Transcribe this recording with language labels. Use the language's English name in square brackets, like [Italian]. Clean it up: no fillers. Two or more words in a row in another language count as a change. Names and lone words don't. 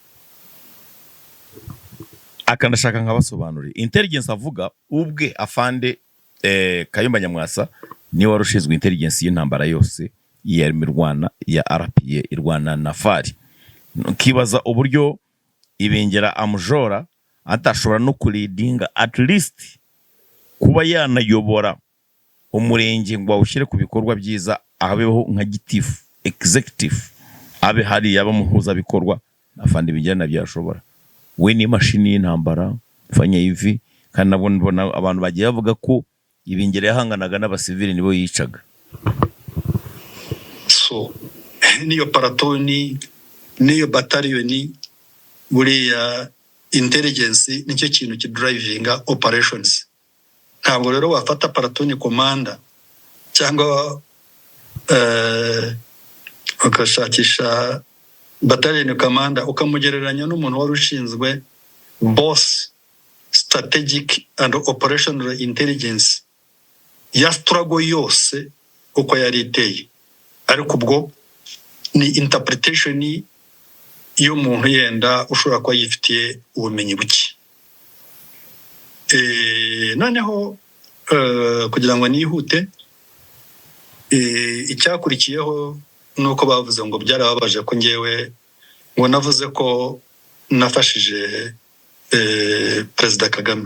[Kinyarwanda] Akanashaka nkabasobanurira intelligence avuga ubwe afande Kayumba Nyamwasa ni wari ushinzwe intelligence y'intambara yose ya Mirwana ya RPA irwana na FARI. Kibaza uburyo Ibingira amujora atashobora no kuridinga [English] at least [Kinyarwanda] kuba yanayobora umurenge ngo awushyire ku bikorwa byiza, abeho nka gitifu executive, abe hari yaba muhuza bikorwa afande Ibingira nabyashobora. We ni mashini y'intambara [Swahili] fanya hivi, [Kinyarwanda] kandi nabona abantu bagiye bavuga ko Ibingira yahanganaga n'abasivili nibo yicaga. So niyo paratoni niyo batalioni buriya intelligence nicyo kintu kidrivinga operations. Ntabwo rero wafata paratoni commander cyangwa ukashakisha [English] battalion commander [Kinyarwanda] ukamugereranya n'umuntu wari ushinzwe [English] boss strategic and operational intelligence [Kinyarwanda] ya struggle yose uko yari iteye. Ariko ubwo ni interpretation y'umuntu yenda ushobora kuba yifitiye ubumenyi buke. Noneho kugira ngo nihute, icyakurikiyeho nuko bavuze ngo byarababaje ko ngewe ngo navuze ko nafashije Perezida Kagame.